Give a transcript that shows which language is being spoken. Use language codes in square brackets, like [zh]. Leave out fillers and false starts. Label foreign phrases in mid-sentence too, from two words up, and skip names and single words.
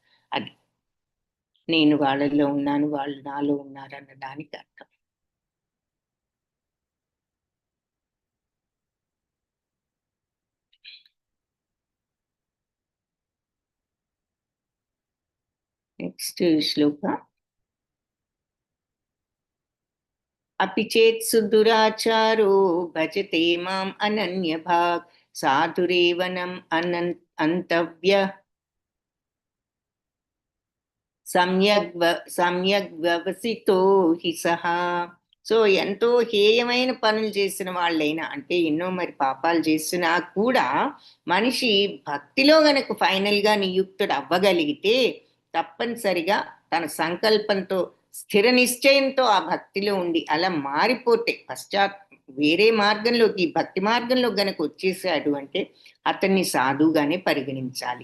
[te] అది నేను వాళ్ళల్లో ఉన్నాను, వాళ్ళు నాలో ఉన్నారు అన్న దానికి అర్థం. నెక్స్ట్ శ్లోక. [sa] अपि चेत् सुदुराचारो भजते माम् अनन्यभाक् साधुरेवनम् अन्तव्यः सम्यग् వ్యవసితో హి సహా. [te] సో ఎంతో హేయమైన పనులు చేసిన వాళ్ళైనా, అంటే ఎన్నో మరి పాపాలు చేసినా కూడా మనిషి భక్తిలో గనక ఫైనల్గా నియుక్తుడు అవ్వగలిగితే తప్పనిసరిగా తన సంకల్పంతో స్థిర నిశ్చయంతో ఆ భక్తిలో ఉండి అలా మారిపోతే వేరే మార్గంలోకి భక్తి మార్గంలో గనక వచ్చేసాడు అంటే అతన్ని సాధుగానే పరిగణించాలి.